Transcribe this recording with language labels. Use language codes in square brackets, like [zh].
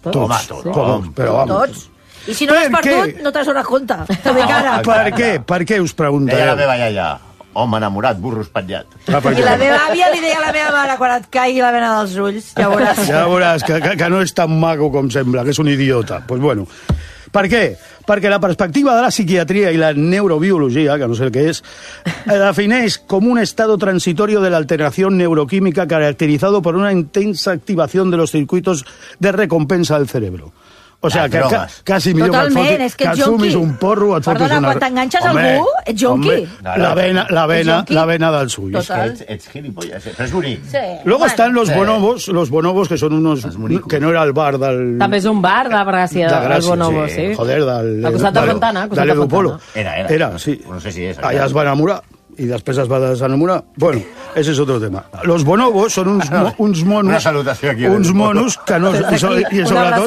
[ca] Tots. I si no l'has perdut, no te'n dones compte. També cara. Per què? Per què us pregunta? Deia la meva iaia. Home enamorat, burro espatllat. I la meva àvia li deia a la meva mare quan et caigui la vena dels ulls. Ja veuràs. Ja veuràs, que no és tan maco com sembla, que és un idiota. [es] Pues bueno. [ca] Per què? Perquè la perspectiva de la psiquiatria i la neurobiologia, que no sé el que és, defineix com un [es] estado transitorio de la alteración neuroquímica caracterizado por una intensa activación de los circuitos de recompensa del cerebro. O sea, casi [ca] millor que et fumis un porro o et fotis una... Perdona, quan t'enganxes algú, ets junqui. Home, [es] la vena del suyo. [ca] Total. Ets gilipollas, però és bonic. [es] Luego están los bonobos, que són unos... [ca] Que no era el bar del... També és un bar de Gràcia, els bonobos, sí. [es] Joder, del Edupolo. [ca] Era, sí. No sé si és. Allà es va enamorar. I després es va desenamorar. [es] Bueno, ese es otro tema. Los bonobos son [ca] uns monos... Una salutació aquí. Uns monos que no... I sobretot